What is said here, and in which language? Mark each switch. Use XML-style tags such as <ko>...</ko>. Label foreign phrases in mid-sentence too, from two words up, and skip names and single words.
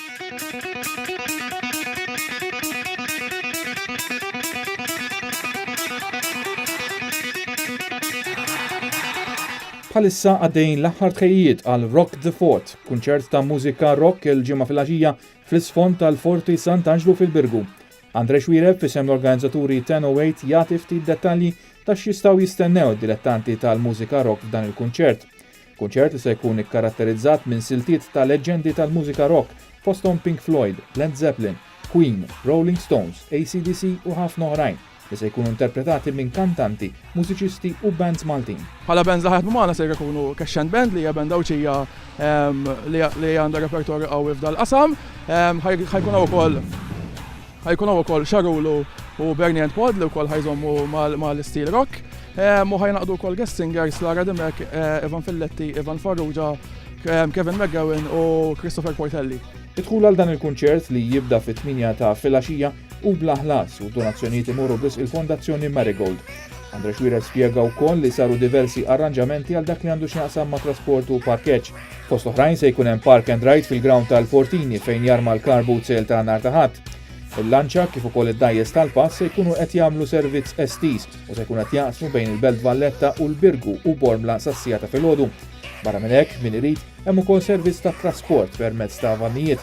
<mt>Bħalissa għaddejjin l-aħħar tħejjiet għal Rock the Fort, kunċert ta' mużika rock il-ġimgħa filgħaxija fl-isfond tal-Forti Sant'Angelo fil-Birgu. Andre Xwireb fisem l-organizzaturi 1008 jagħti ftit dettalji ta' x'jistgħu jistennew id-dilettanti tal-mużika rock f'dan il-kunċert. Kunċert li se jkun ikkaratterizzat minn siltiet ta' leġendi tal-mużika rock fosthom Pink Floyd, Led Zeppelin, Queen, Rolling Stones, AC/DC u ħafna oħrajn li se jkunu interpretati minn kantanti, mużiċisti u bands Maltin. Bħala bands li ħadmu magħna se jkunu Crescent Band li hija band Awċija li għandha repertorju qawwi f'dal-qasam. Ħajkun ukoll Xarulu u Bernie and Pod li wkoll ħajżommu mal-istil rock. U ħajnaqdu wkoll</mt> <en>guest singers</en> <mt>Lara Dimek, Evan Filletti, Evan Farrugia, Kevin McGowan u Christopher Portelli. Idħul għal dan il-kunċert li jibda fit-8 ta' filgħaxija u bla ħlas u donazzjonijiet imorru biss il-Fondazzjoni Marigold. Andre Xwireb spjega wkoll li saru diversi arranġamenti għal dak li għandu x'jaqsam ma' trasport u parkeġġ. Fost oħrajn se jkun hemm</mt> <en>park and ride</en> <mt>fil-ground tal-Fortini fejn jarma l-</mt> <en>car boot sale</en> <mt>ta' nhar ta' Ħadd. Il-lanċa kif ukoll id-dajjes tal-pass se jkunu qed jagħmlu servizz estis u se jkun qed jaqsmu bejn il-Belt Valletta u l-Birgu u Bormla sas-sija ta' filgħodu. Barra minn hekk, min irid hemm ukoll servizz ta' trasport permezz ta' vannijiet.</mt>